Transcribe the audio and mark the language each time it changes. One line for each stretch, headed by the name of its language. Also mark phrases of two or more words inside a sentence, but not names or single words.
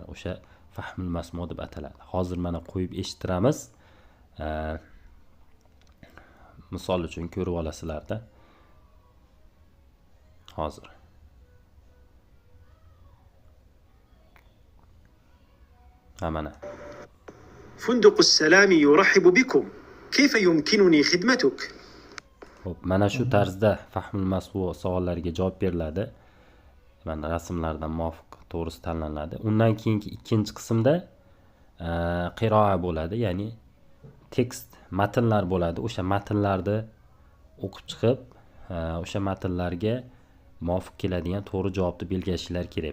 Uzbek: O'sha
Arabic: فهم المسموع'
Uzbek: deb ataladi. Hozir mana qo'yib eshittiramiz. Misol uchun ko'rib olasizlarda. Hozir. Mana.
Arabic: فندق السلام يرحب بكم. كيف يمكنني خدمتك؟
Uzbek: Xo'p, mana shu tarzda
Arabic: فهم المسموع'
Uzbek: savollariga javob beriladi. Mana rasmlardan muvofiq to'g'risi tanlanadi. Undan keyingi ikkinchi qismda qiroa bo'ladi, ya'ni tekst, matnlar bo'ladi. O'sha matnlarni o'qib chiqib, o'sha matnlarga muvofiq keladigan to'g'ri javobni belgilashinglar kerak.